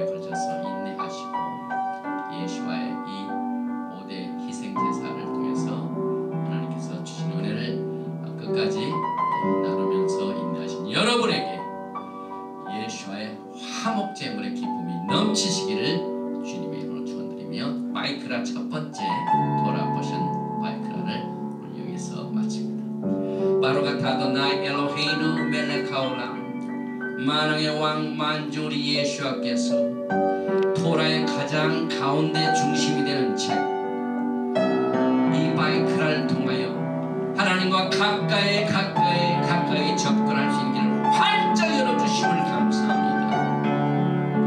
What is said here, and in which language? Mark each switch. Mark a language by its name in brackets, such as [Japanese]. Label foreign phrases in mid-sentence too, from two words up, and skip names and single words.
[Korean] 걸쳐서 인내하시고 예수와의 이 5대 희생제사를 통해서 하나님께서 주신 은혜를 끝까지 나누면서 인내하신 여러분에게 예수와의 화목제물의 기쁨이 넘치시기를 주님의 이름으로 축원드리며 바이크라 첫 번째 토라 포션 바이크라를 오늘 여기서 마칩니다. [Hebrew] ברוך אתה אדוני אלוהינו מלך העולם, [Korean] 만왕의 왕 만주 우리 예수와께서 토라의 가장 가운데 중심이 되는 책 이 바이크라를 통하여 하나님과 가까이 접근할 수 있는 길을 활짝 열어주심을 감사합니다.